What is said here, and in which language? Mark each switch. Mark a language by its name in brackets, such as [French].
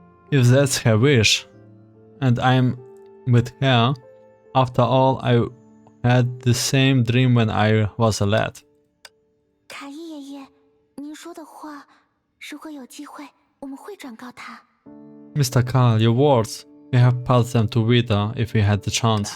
[English] If that's her wish, and I'm with her, after all, I had the same dream when I was a lad. [Chinese] 卡伊爷爷，您说的话，如果有机会，我们会转告他。 [English] Mr. Carl, your words, we have passed them to Vita if we had the chance.